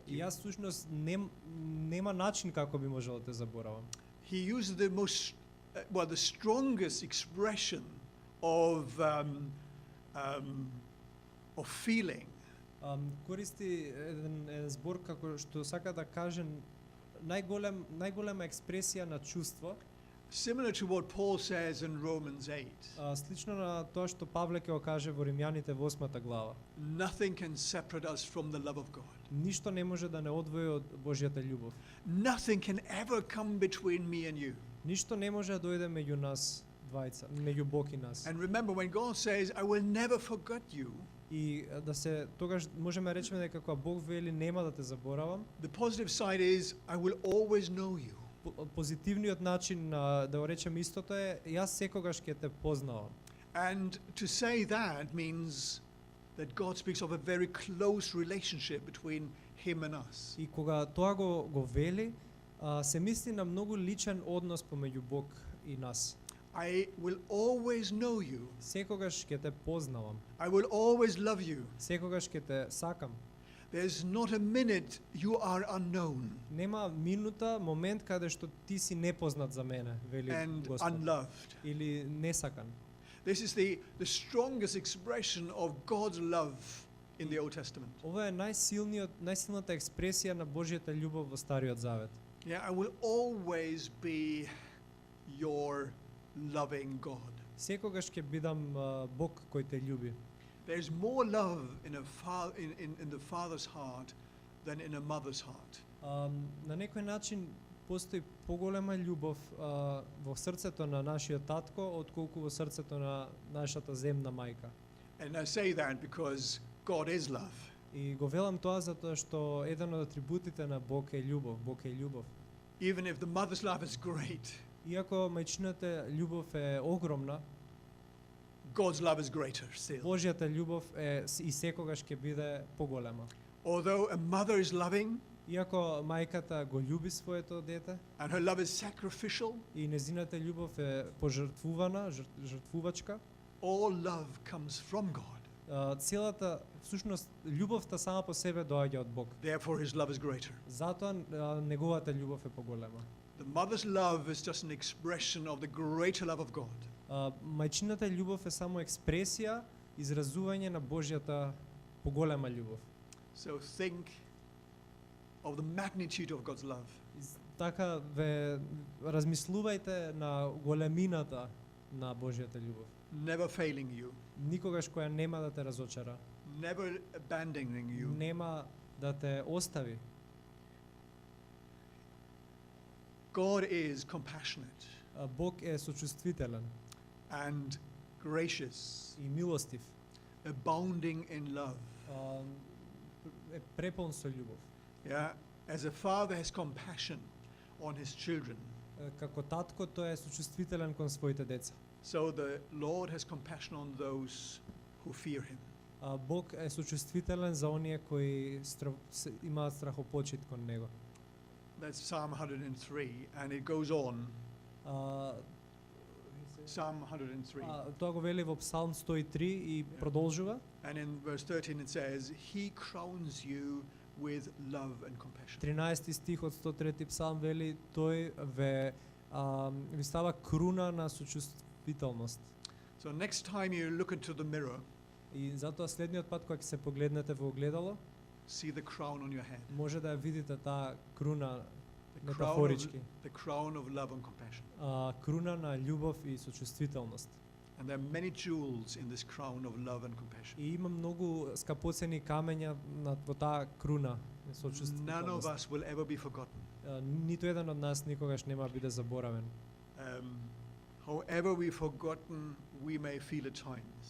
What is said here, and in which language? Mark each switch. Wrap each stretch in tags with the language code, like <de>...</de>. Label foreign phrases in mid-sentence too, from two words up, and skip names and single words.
<mk>и</mk> <en>you.</en> <mk>јас всушност нема начин како би можел да те заборавам.</mk> <en>He uses the most, the strongest expression of feeling.</en> <mk>Користи еден збор како што сака да каже најголема експресија на чувство,</mk> <en>Similar to what Paul says in Romans 8.</en> <mk>слично на тоа што Павле ќе го каже во Римјаните во 8 глава.</mk> <en>Nothing can separate us from the love of God.</en> <mk>Ништо не може да не одвои од Божјата љубов.</mk> <en>Nothing can ever come between me and you.</en> <mk>Ништо не може да дојде меѓу нас двајца, меѓу Бог и нас.</mk> <en>And remember, when God says, I will never forget you,</en> <mk>И да се тогаш можеме да речеме дека кога Бог вели нема да те заборавам,</mk> <en>the positive side is, I will always know you.</en> <mk>позитивниот начин да го речем истото е јас секогаш ќе те познавам.</mk> <en>And to say that means that God speaks of a very close relationship between him and us.</en> <mk>И кога тоа го вели, се мисли на многу личен однос помеѓу Бог и нас.</mk> <en>I will always know you.</en> <mk>Секогаш ќе те познавам.</mk> <en>I will always love you.</en> <mk>Секогаш ќе те сакам.</mk> <en>There's not a minute you are unknown</en> <mk>Нема минута, момент каде што ти си непознат за мене, вели</mk> <en>and</en> <mk>Господ.</mk> <en>unloved.</en> <mk>Или несакан.</mk> <en>This is the strongest expression of God's love in the Old Testament.</en> <mk>Ова е најсилната експресија на Божјата љубов во Стариот Завет.</mk> <en>Yeah, I will always be your loving God.</en> <mk>Секогаш ќе бидам Бог кој те љуби.</mk> <en>There's more love in the father's heart than in a mother's heart.</en> <mk>На некој начин постои поголема љубов во срцето на нашиот татко отколку во срцето на нашата земна мајка.</mk> <en>And I say that because God is love.</en> <mk>И го велам тоа затоа што еден од атрибутите на Бог е љубов. Бог е љубов.</mk> <en>Even if the mother's love is great,</en> <mk>Иако мајчината љубов е огромна,</mk> <en>God's love is greater still.</en> <mk>Божјата љубов е и секогаш ќе биде поголема.</mk> <en>Although a mother is loving</en> <mk>Иако мајката го љуби своето дете</mk> <en>and her love is sacrificial,</en> <mk>и незината љубов е пожртвувана, жртвувачка,</mk> <en>all love comes from God.</en> <mk>целата всушност љубовта сама по себе доаѓа од Бог.</mk> <en>Therefore, his love is greater.</en> <mk>Затоа неговата љубов е поголема.</mk> <en>The mother's love is just an expression of the greater love of God.</en> <mk>Мајчината љубов е само експресија, изразување на Божјата поголема љубов.</mk> <en>So think of the magnitude of God's love.</en> <mk>Така ве размислувајте на големината на Божјата љубов.</mk> <en>Never failing you,</en> <mk>Никогаш која нема да те разочара,</mk> <en>never abandoning you.</en> <mk>нема да те остави.</mk> <en>God is compassionate</en> <mk>Бог е сочувствителен</mk> <en>and gracious,</en> <mk>и милостив,</mk> <en>abounding in love.</en> <mk>е препон со љубов.</mk> <en>Yeah, as a father has compassion on his children,</en> <mk>Како татко тој е сочувствителен кон своите деца.</mk> <en>so the Lord has compassion on those who fear him.</en> <mk>Бог е сочувствителен за оние кои имаат страхопочит кон него.</mk> <en>That's Psalm 103, and it goes on. Psalm 103.</en> <mk>Тоа го вели во Псалм 103 и продолжува.</mk> <en>And in verse 13 it says, He crowns you with love and compassion.</en> <mk>13 стих од 103 Псалм вели тој ви става круна на сочувствителност.</mk> <en>So next time you look into the mirror,</en> <mk>И затоа следниот пат кога ќе се погледнете во огледало,</mk> <en>see the crown on your head.</en> <mk>може да ја видите таа круна</mk> <en>The</en> <mk>метафорички.</mk> <en>crown of love and compassion.</en> <mk>Круна на љубов и сочувствителност.</mk> <en>And there are many jewels in this crown of love and compassion.</en> <mk>И има многу скапоцени камења во таа круна на</mk> <en>None of</en> <mk>сочувствителност.</mk> <en>us will ever be forgotten.</en> <mk>Ниту еден од нас никогаш нема биде заборавен.</mk> <en>However we've forgotten, we may feel at times.</en>